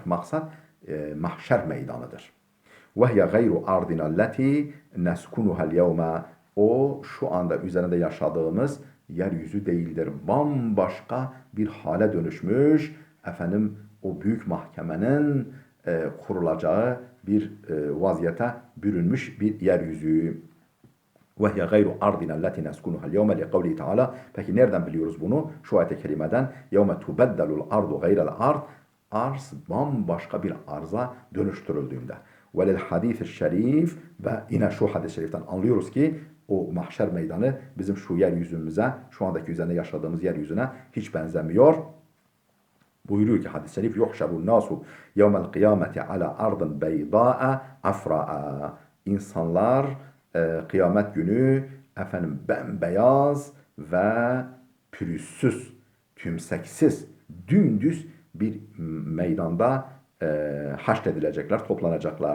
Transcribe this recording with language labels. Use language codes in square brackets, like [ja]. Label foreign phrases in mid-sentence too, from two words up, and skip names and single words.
[tr] Maksat mahşer meydanıdır. [ar] وهي غير أرضنا التي نسكنها اليوم. [tr] O şu anda üzerinde yaşadığımız yeryüzü değildir. Bambaşka bir hale dönüşmüş. Efendim o büyük mahkemenin kurulacağı bir vaziyete bürünmüş bir yeryüzü. [ar] وَهِيَ غَيْرُ أَرْضِنَا الَّتِي نَسْكُنُهَا الْيَوْمَ لِقَوْلِهِ Teala. [tr] Peki nereden biliyoruz bunu? Şu ayet-i kerimeden [ar] يَوْمَ تُبَدَّلُ الْأَرْضُ غَيْرَ الْأَرْضِ. [tr] Arz bambaşka bir arza dönüştürüldüğünde. [ar] وَلِلْحَدِيثِ الشَّرِيفِ. [tr] Ve yine şu hadis-i şeriften anlıyoruz ki o mahşer meydanı bizim şu yeryüzümüze, şu andaki üzerinde yaşadığımız yeryüzüne hiç benzemiyor. Buyuruyor ki hadis-i şerif [ar] يحشر الناس يوم القيامة على أرض بيضاء عفراء. [tr] İnsanlar kıyamet günü efendim bembeyaz ve pürüzsüz, tümseksiz, dümdüz bir meydanda haşredilecekler, toplanacaklar.